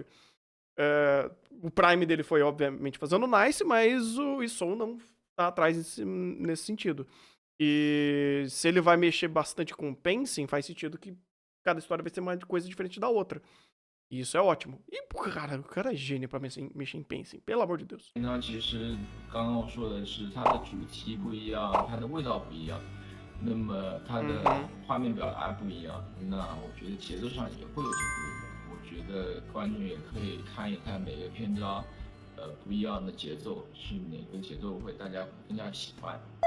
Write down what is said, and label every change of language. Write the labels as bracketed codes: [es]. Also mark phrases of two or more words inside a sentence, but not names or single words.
[pt] O Prime dele foi, obviamente, fazendo Nice, mas o Isou não tá atrás nesse sentido. E se ele vai mexer bastante com o pacing, faz sentido que cada história vai ser uma coisa diferente da outra. E isso é ótimo. E, cara, o cara é gênio pra mexer em pacing, pelo amor de Deus. [zh] 那其实刚刚我说的是它的主题不一样，它的味道不一样，那么它的画面表达不一样，那我觉得节奏上也会有些不一样。我觉得观众也可以看一看每个篇章，不一样的节奏，是哪个节奏会大家会更加喜欢。